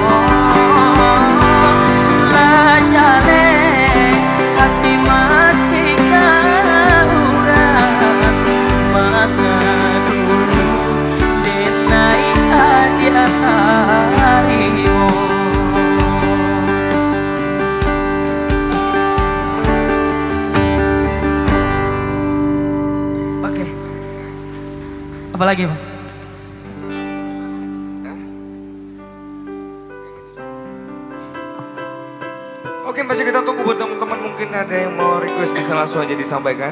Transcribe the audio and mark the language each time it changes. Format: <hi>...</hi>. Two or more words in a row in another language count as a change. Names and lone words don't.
<min>lah jale hati masih kamurah mana dulu denai adi atarimo.</min> <id>Oke, apa lagi Bang? Oke, masih kita tunggu buat teman-teman, mungkin ada yang mau request bisa langsung aja disampaikan.</id>